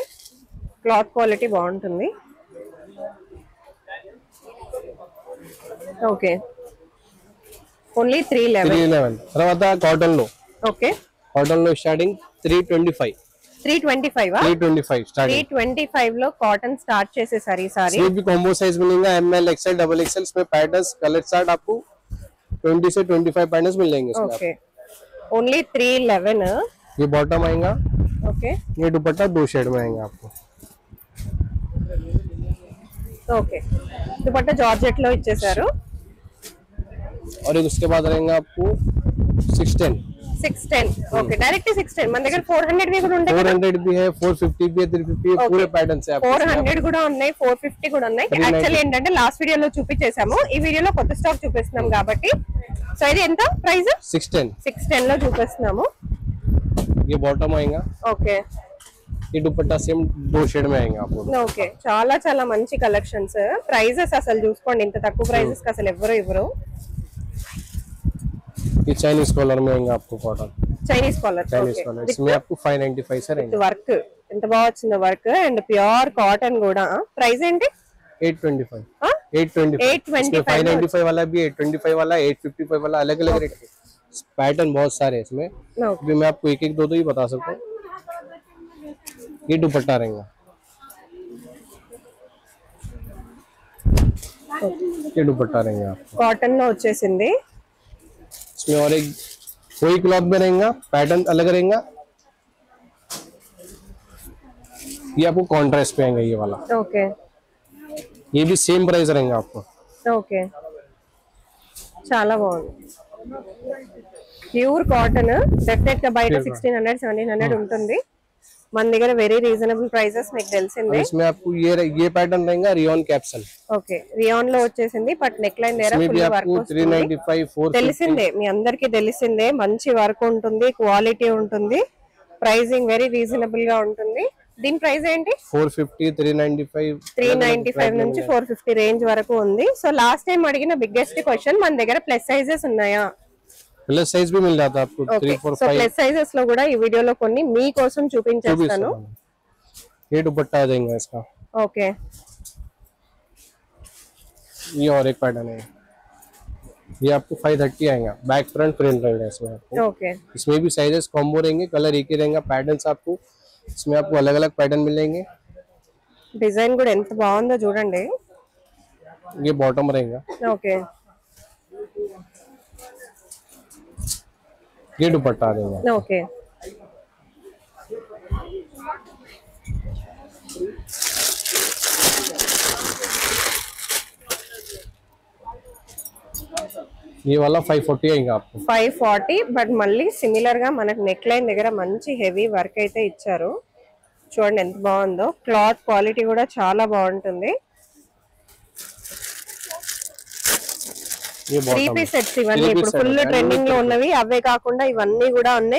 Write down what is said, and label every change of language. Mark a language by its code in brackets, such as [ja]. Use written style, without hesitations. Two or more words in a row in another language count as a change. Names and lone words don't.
[en] cloth quality [te] బాగుంటుంది. [en] okay, only [te] 311. తర్వాత కాటన్ లో. ఓకే, కాటన్ లో స్టార్టింగ్ 325. 325 [hi] स्टार्टिंग [te] 325 లో కాటన్ స్టార్ట్ చేసేసారు ఈసారి. [hi] इसमें भी [en] combo size [hi] मिलेगा [en] ML XL double XL. [hi] इसमें [en] patterns color chart [hi] आपको 20 से 25 पैटर्न्स मिल जाएंगे इसमें. [en] okay, only 311. [hi] ये बॉटम आएगा. ओके, ये दुपट्टा 2 शेड में आएगा आपको. ओके, दुपट्टा जॉर्जेट [te] లో ఇచ్చేసారు. [hi] और एक उसके बाद रहेगा आपको [en] 610. okay, direct 610. [te] మన దగ్గర 400 भी కూడా ఉంటాయి. [hi] 400 भी है, 450 भी है, 350 है. पूरे पैटर्न से आपको [te] 400 కూడా ఉన్నాయి, 450 కూడా ఉన్నాయి. యాక్చువల్లీ ఏంటంటే లాస్ట్ వీడియోలో చూపించేసాము, ఈ వీడియోలో కొత్త స్టాక్ చూపిస్తున్నాం కాబట్టి. సో ఇది ఎంత ప్రైస్? 610 లో చూపిస్తున్నాము. [hi] ये बॉटम आएगा. [te] ఓకే, [hi] ये दुपट्टा सेम 2 शेड में आएगा आपको. [te] ఓకే, చాలా చాలా మంచి కలెక్షన్స్. ప్రైజెస్ అసలు చూసుకోండి, ఇంత తక్కువ ప్రైజెస్ కి అసలు ఎవరు ఇవ్వరు. [hi] ये [en] Chinese collar [hi] में आएगा आपको. कॉटन [en] Chinese collar. [hi] इसमें आपको 595 से रहेंगे. [te] వర్క్ ఎంత బాగా వచ్చింది [en] work and pure cotton [te] కూడా. ప్రైస్ ఏంటి? 825. 825. [hi] 595 वाला भी, 825 वाला, 855 वाला, अलग अलग रेट के पैटर्न बहुत सारे हैं इसमें. अभी मैं आपको एक एक दो ही बता सकता हूँ. ये दुपट्टा रहेगा. ये दुपट्टा रहेगा आपको. [te] కాటన్ లో వచ్చేసింది. [hi] इसमें और एक वही क्लॉथ में रहेगा, पैटर्न अलग रहेगा. ये आपको कॉन्ट्रास्ट पे आएगा ये वाला. [te] ఓకే, [hi] ये भी सेम प्राइस रहेगा आपको. [te] ఓకే, చాలా బాగుంది. [en] pure cotton. [te] డెఫినెట్ గా బయట 1600 1700 ఉంటుంది. మన దగ్గర [en] very reasonable prices [te] మీకు తెలిసిందే. [hi] इसमें आपको ये पैटर्न रहेगा [en] rayon capsule. [te] ఓకే, రియాన్ లో వచ్చేసింది బట్ [en] neck line [te] దగ్గర [en] full work [te] వస్తుంది. 395 450. తెలిసిందే, మీ అందరికి తెలిసిందే. మంచి వర్క్ ఉంటుంది, క్వాలిటీ ఉంటుంది, ప్రైసింగ్ [en] very reasonable [te] గా ఉంటుంది. దీని ప్రైస్ ఏంటి? 450 395 నుంచి 450 రేంజ్ వరకు ఉంది. [en] so last time [te] అడిగిన [en] biggest question, [te] మన దగ్గర [en] plus sizes [te] ఉన్నాయా? [en] plus size [hi] भी मिल जाता है आपको. [te] 3 4 సో [en] plus sizes [te] లో కూడా ఈ వీడియోలో కొన్ని మీకోసం చూపించేస్తాను. [hi] ये दुपट्टा आ जाएगा इसका. [te] ఓకే, [hi] ये और एक पैटर्न है. ये आपको 530 आएगा, [en] back front print [hi] रहेगा इसमें आपको। [te] ఓకే [hi] इसमें भी [en] sizes combo [hi] रहेंगे, कलर एक ही रहेगा, पैटर्न्स आपको इसमें आपको अलग अलग पैटर्न मिलेंगे। [te] డిజైన్ కూడా ఎంత బాగుందో చూడండి। [hi] ये बॉटम रहेगा, [te] ఓకే [hi] ये दुपट्टा रहेगा। [te] ఓకే [hi] ये वाला 540 आएगा आपको। [te] 540 బట్ మళ్ళీ సిమిలర్ గా మనకు [en] neck line [te] దగ్గర మంచి [en] heavy work [te] అయితే ఇచ్చారు। చూడండి ఎంత బాగుందో, [en] cloth quality [te] కూడా చాలా బాగుంటుంది। [hi] ये [te] త్రీ [hi] बॉटम [en] piece sets [te] ఇవన్నీ ఇప్పుడు [en] full trending [te] లో ఉన్నవి, అవే కాకుండా ఇవన్నీ కూడా ఉన్నాయి।